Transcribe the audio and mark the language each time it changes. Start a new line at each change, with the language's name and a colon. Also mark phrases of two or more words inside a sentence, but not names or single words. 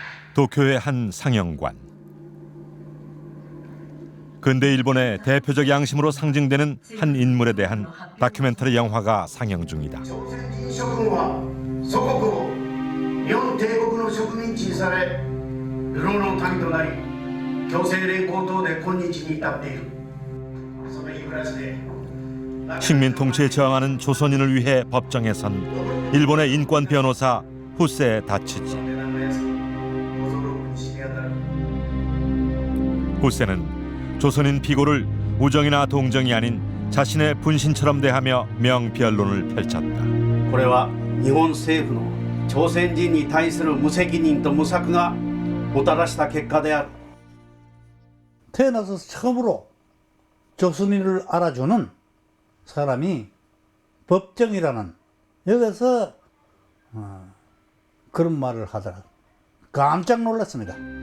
Korean: 도쿄의 한 상영관. 근대 일본의 대표적 양심으로 상징되는 한 인물에 대한 다큐멘터리 영화가 상영 중이다.
Japanese: 朝鮮人諸君は祖国を日本帝国の植民地にされ流浪の民となり強制連行等で今日に至っている。その日暮らしで
Korean: 식민 통치에 저항하는 조선인을 위해 법정에 선 일본의 인권 변호사 후세 다츠지. 후세는 조선인 피고를 우정이나 동정이 아닌 자신의 분신처럼 대하며 명변론을 펼쳤다.
Japanese: これは日本政府の朝鮮人に対する無責任と無策がもたらした結果である。
Korean: 태어나서 처음으로 조선인을 알아주는 사람이 법정이라는 여기서 그런 말을 하더라. 깜짝 놀랐습니다.